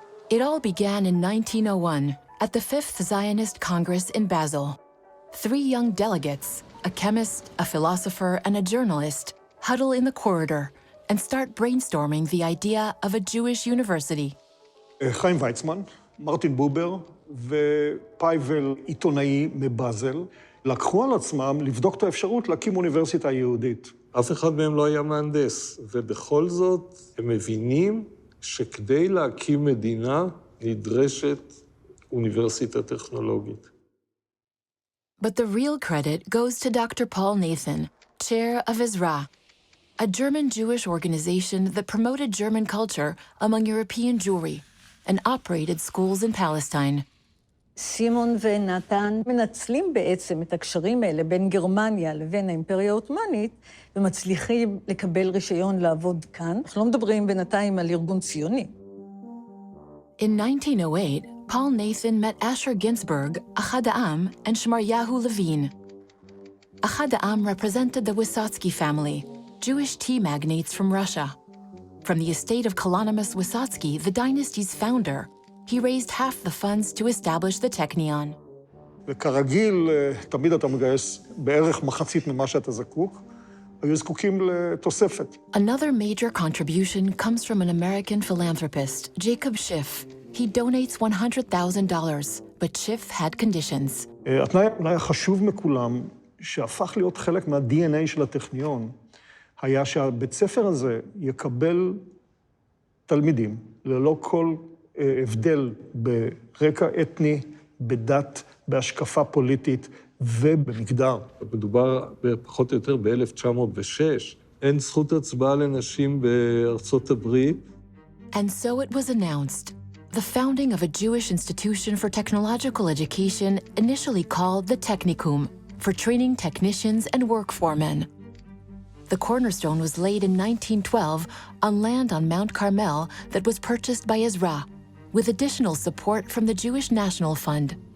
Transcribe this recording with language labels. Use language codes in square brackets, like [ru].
[en] It all began in 1901 at the Fifth Zionist Congress in Basel. 3 young delegates, a chemist, a philosopher, and a journalist, huddle in the corridor and start brainstorming the idea of a Jewish university. [he] חיים ויצמן, מרטין בובר ופייבל עיתונאי מבאזל לקחו על עצמם לבדוק את האפשרות להקים אוניברסיטה יהודית. אף אחד מהם לא היה מהנדס, ובכל זאת הם מבינים שכדי להקים מדינה נדרשת אוניברסיטה טכנולוגית. [en] But the real credit goes to Dr. Paul Nathan, chair of Ezra, a German Jewish organization that promoted German culture among European Jewry and operated schools in Palestine. [he] סימון ונתן מנצלים בעצם את הקשרים האלה בין גרמניה לבין האימפריה העות'מאנית ומצליחים לקבל רישיון לעבוד כאן. אנחנו לא מדברים בינתיים על ארגון ציוני. [en] In 1908, Paul Nathan met Asher Ginsburg, Achad Ha'am, and Shmaryahu Levine. Achad Ha'am represented the Wysotsky family, Jewish tea magnates from Russia. From the estate of Kalonymus Wysotsky, the dynasty's founder, he raised half the funds to establish the Technion. [he] וכרגיל, תמיד אתה מגייס בערך מחצית ממה שאתה זקוק, היו זקוקים לתוספת. [en] Another major contribution comes from an American philanthropist, Jacob Schiff. He donates $100,000, but Schiff had conditions. [he] התנאי אולי החשוב מכולם, שהפך להיות חלק מה-DNA של הטכניון, היה שהבית ספר הזה יקבל תלמידים, ללא כל הבדל ברקע אתני, בדת, בהשקפה פוליטית ובמגדר. מדובר פחות או יותר ב-1906. אין זכות הצבעה לנשים בארצות הברית. [en] And so it was announced. The founding of a Jewish institution for technological education, initially called the Technicum, for training technicians and work foremen. The cornerstone was laid in 1912 on land on Mount Carmel that was purchased by Ezra, with additional support from the Jewish National Fund.